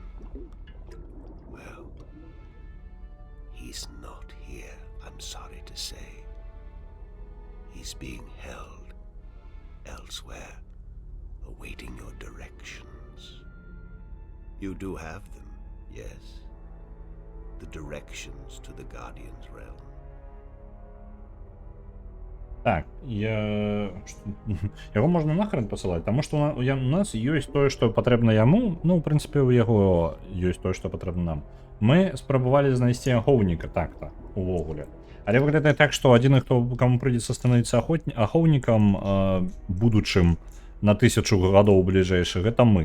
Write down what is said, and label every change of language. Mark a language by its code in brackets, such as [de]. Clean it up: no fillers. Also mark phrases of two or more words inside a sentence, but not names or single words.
[en] Well, he's not here, I'm sorry to say. He's being held elsewhere, awaiting your directions. You do have them, yes? The directions to the Guardian's realm. [be] Так, яго можна нахрен пасылаць, таму што у нас ёсць тое, што патрэбна яму, ну, у прынцыпе, у яго ёсць тое, што патрэбна нам. Мы спрабавалі знайсці ахоўніка так-то, увогуле. Але выглядае так, што адзіны, хто каму прыйдзецца становіцца ахоўнікам будучым на 1000 гадоў бліжэйшых, гэта мы.